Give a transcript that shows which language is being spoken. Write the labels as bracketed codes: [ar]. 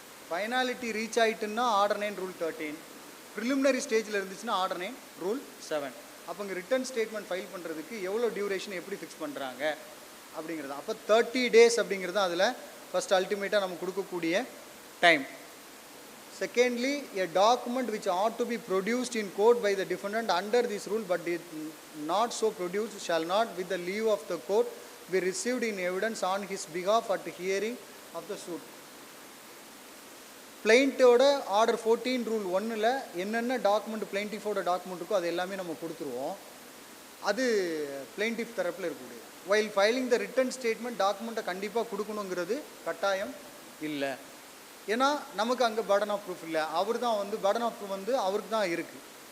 [ta] Finality reach ஆகிட்டுன்னா order 9 rule 13, preliminary ஸ்டேஜில் இருந்துச்சுன்னா order 9 rule 7. அப்போ இங்கே ரிட்டன் ஸ்டேட்மெண்ட் ஃபைல் பண்ணுறதுக்கு எவ்வளோ டியூரேஷன் எப்படி ஃபிக்ஸ் பண்ணுறாங்க அப்படிங்கிறது. அப்போ 30 days அப்படிங்கிறது அதில் ஃபஸ்ட் அல்டிமேட்டாக நம்ம கொடுக்கக்கூடிய time. [en] Secondly, a document which ought to be produced in court by the defendant under this rule but did not so produced shall not with the leave of the court be received in evidence on his behalf at the hearing of the suit. [ta] பிளைண்ட்டோட order 14 rule 1ல் என்னென்ன document பிளைண்டிஃபோட document இருக்கோ அது எல்லாமே நம்ம கொடுத்துருவோம். அது plaintiff தரப்பில் இருக்கக்கூடிய [en] while filing the written statement [ta] டாக்குமெண்ட்டை கண்டிப்பாக கொடுக்கணுங்கிறது கட்டாயம் இல்லை. ஏன்னா நமக்கு அங்கே பர்டன் ஆஃப் ப்ரூஃப் இல்லை, அவர் தான் வந்து பர்டன் ஆஃப் ப்ரூஃப் வந்து அவருக்கு தான் இருக்குது.